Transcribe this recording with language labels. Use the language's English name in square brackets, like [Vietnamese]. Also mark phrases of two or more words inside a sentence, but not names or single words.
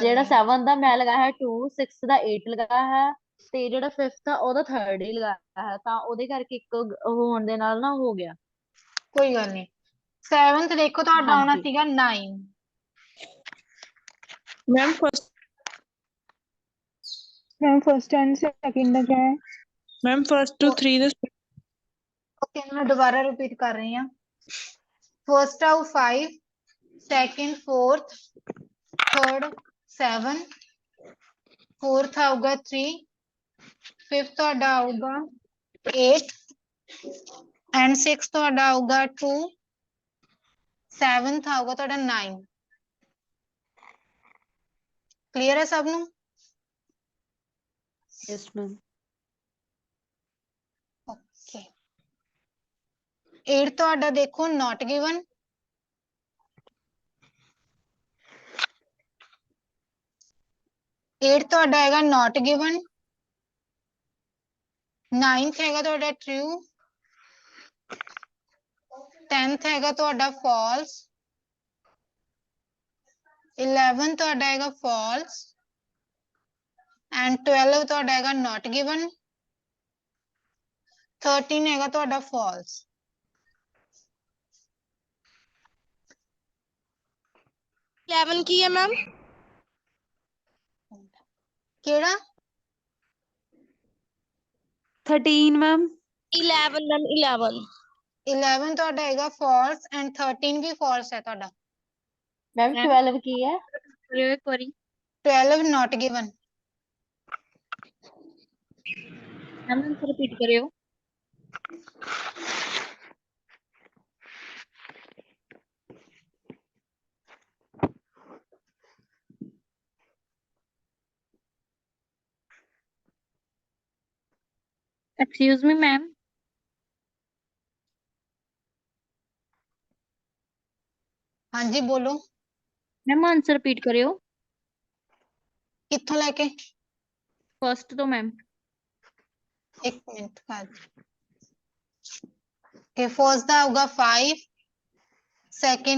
[Punjabi] ਜਿਹੜਾ ਨਹੀਂ। 7 ਦਾ ਮੈਂ ਲਗਾਇਆ ਹੈ 2, 6 ਦਾ 8 ਲਗਾਇਆ ਹੈ, ਤੇ ਜਿਹੜਾ 5th ਆ ਉਹਦਾ 3rd ਹੀ ਲਗਾਇਆ ਹੈ, ਤਾਂ ਉਹਦੇ ਕਰਕੇ ਇੱਕ ਹੋਣ ਦੇ ਨਾਲ ਨਾ ਹੋ ਗਿਆ। ਕੋਈ ਗੱਲ ਨਹੀਂ। 7th ਦੇਖੋ ਤੁਹਾਡਾ ਆਉਣਾ ਹਾਂਜੀ ਸੀਗਾ 9। [Hindi] मैम [English] first and second [Hindi] का क्या है? [English] Ma'am first to 3 [Punjabi] ਓਕੇ, ਮੈਂ ਦੁਬਾਰਾ ਰਿਪੀਟ ਕਰ ਰਹੀ ਹਾਂ। ਫਰਸਟ ਆਊ 5, ਸੈਕਿੰਡ 4th, ਥਰਡ 7, 4th ਆਊਗਾ 3, 5th ਤੁਹਾਡਾ ਆਊਗਾ 8, ਐਂਡ 6th ਤੁਹਾਡਾ ਆਊਗਾ 2, 7th ਆਊਗਾ ਤੁਹਾਡਾ 9। ਕਲੀਅਰ ਹੈ ਸਭ ਨੂੰ? [English] Yes ma'am. [Punjabi] ਓਕੇ, 8 ਤੁਹਾਡਾ ਦੇਖੋ [English] not given, [Punjabi] 8 ਤੁਹਾਡਾ ਹੈਗਾ [English] not given, [Punjabi] 9th ਹੈਗਾ ਤੁਹਾਡਾ true, 10th ਹੈਗਾ ਤੁਹਾਡਾ false, 11 ਤੁਹਾਡਾ ਹੈਗਾ [English] false, and [Punjabi] 12 ਤੁਹਾਡਾ ਹੈਗਾ [English] not given, [Punjabi] 13 ਹੈਗਾ ਤੁਹਾਡਾ false। 11 ਕੀ ਹੈ ਮੈਮ? ਕਿਹੜਾ? 13 मैम। 11 ਮੈਮ, 11 ਤੁਹਾਡਾ ਹੈਗਾ [English] false and [Punjabi] 13 ਵੀ false ਹੈ ਤੁਹਾਡਾ। ਮੈਮ 12 ਕੀ ਹੈ? ਇੱਕ ਵਾਰੀ [English] 12 not given। [Punjabi] ਮੈਮ ਰਿਪੀਟ ਕਰਿਓ। [English] Excuse me, ma'am. [Punjabi] ਹਾਂਜੀ ਬੋਲੋ। ਮੈਮ [English] answer repeat [Punjabi] ਕਰਿਓ। ਕਿੱਥੋਂ ਲੈ ਕੇ? ਫਸਟ ਤੋਂ ਮੈਮ। ਇੱਕ ਮਿੰਟ ਕਿ ਫਸਟ ਦਾ ਹੋਊਗਾ 5, ਸੈਕਿੰਡ